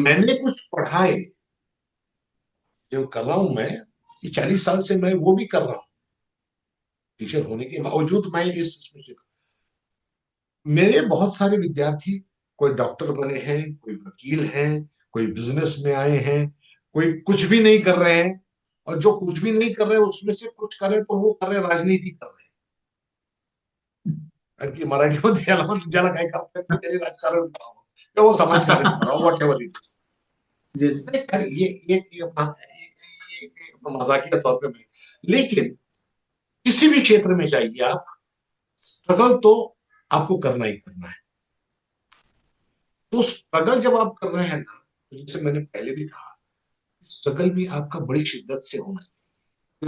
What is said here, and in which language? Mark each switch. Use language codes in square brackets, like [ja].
[hi] मैंने कुछ पढ़ाए जो कर रहा हूं मैं, ये 40 साल से मैं वो भी कर रहा हूँ, टीचर होने के बावजूद मैं इस इसमें मेरे बहुत सारे विद्यार्थी, कोई डॉक्टर बने हैं, कोई वकील हैं, कोई बिजनेस में आए हैं, कोई कुछ भी नहीं कर रहे हैं, और जो कुछ भी नहीं कर रहे हैं उसमें से कुछ करें तो वो कर रहे हैं, राजनीति कर रहे हैं। [mr] कि मराठी मध्ये याला म्हणतात, ज्याला काय करता येत नाही त्याने राजकारण करावं किंवा वो समाजकार्य करावं, [en] Whatever it is. [hi] जी जी नहीं खैर, ये अपना मजाकिया तौर पे मैं, लेकिन किसी भी क्षेत्र में जाइए आप, स्ट्रगल तो आपको करना ही करना है। तो स्ट्रगल जब आप कर रहे हैं ना, तो जैसे मैंने पहले भी कहा, स्ट्रगल भी आपका बड़ी शिद्दत से होना चाहिए।